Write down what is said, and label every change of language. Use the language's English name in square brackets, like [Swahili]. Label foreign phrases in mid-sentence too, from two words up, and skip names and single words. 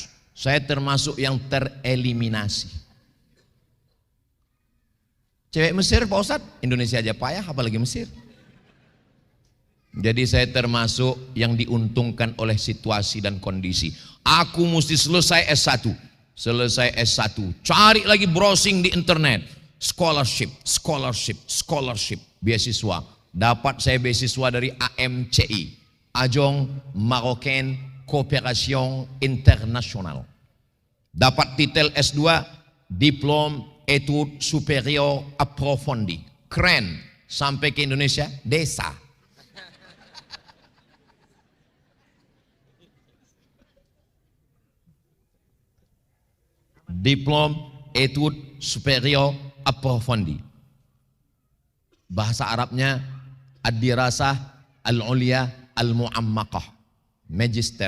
[Indonesian] Saya termasuk yang tereliminasi. Cewek Mesir Pak Ustadz, Indonesia aja payah apalagi Mesir. Jadi saya termasuk yang diuntungkan oleh situasi dan kondisi. Aku mesti selesai S1. Selesai S1, cari lagi browsing di internet. Scholarship, beasiswa. Dapat saya beasiswa dari AMCI, Agence Marocaine Coopération Internationale. Dapat titel S2, [French] Diplôme Études Supérieures Approfondies. [Indonesian] Keren. Sampai ke Indonesia, desa. [French] Diplôme Études Supérieures Approfondies. [Indonesian] Bahasa Arabnya [Arabic] الدراسة العليا المعمقة, Magister.